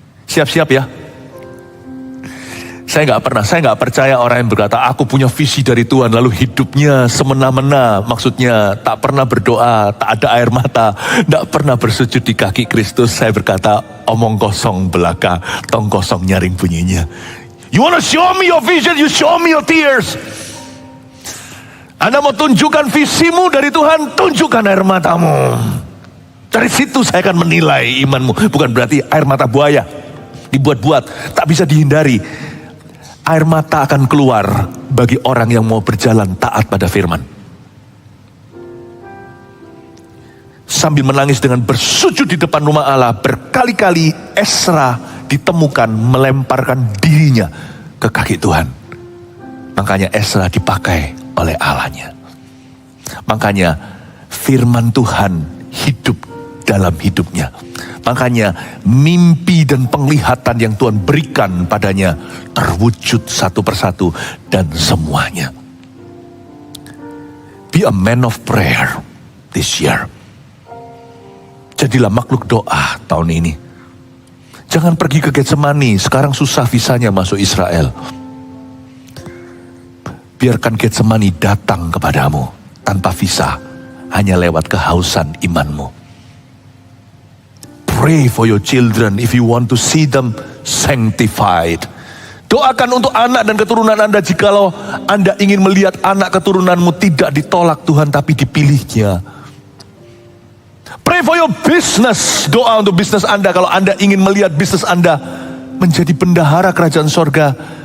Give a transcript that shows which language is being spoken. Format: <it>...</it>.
<id>Siap-siap ya. Saya nggak percaya orang yang berkata, aku punya visi dari Tuhan, lalu hidupnya semena-mena, maksudnya tak pernah berdoa, tak ada air mata, tak pernah bersujud di kaki Kristus. Saya berkata, omong kosong belaka, tong kosong nyaring bunyinya.</id> <en>You wanna show me your vision, you show me your tears.</en> <id>Anda mau tunjukkan visimu dari Tuhan, tunjukkan air matamu. Dari situ saya akan menilai imanmu. Bukan berarti air mata buaya, dibuat-buat, tak bisa dihindari. Air mata akan keluar bagi orang yang mau berjalan taat pada firman. Sambil menangis dengan bersujud di depan rumah Allah, berkali-kali Ezra ditemukan melemparkan dirinya ke kaki Tuhan. Makanya Ezra dipakai oleh Allahnya. Makanya firman Tuhan hidup dalam hidupnya. Makanya mimpi dan penglihatan yang Tuhan berikan padanya terwujud satu persatu dan semuanya.</id> <en>Be a man of prayer this year.</en> <id>Jadilah makhluk doa tahun ini. Jangan pergi ke Getsemani, sekarang susah visanya masuk Israel. Biarkan Getsemani datang kepadamu tanpa visa, hanya lewat kehausan imanmu.</id> <en>Pray for your children if you want to see them sanctified.</en> <id>Doakan untuk anak dan keturunan Anda jikalau Anda ingin melihat anak keturunanmu tidak ditolak Tuhan tapi dipilihnya.</id> <en>Pray for your business.</en> <id>Doa untuk bisnis Anda kalau Anda ingin melihat bisnis Anda menjadi bendahara kerajaan sorga.</id>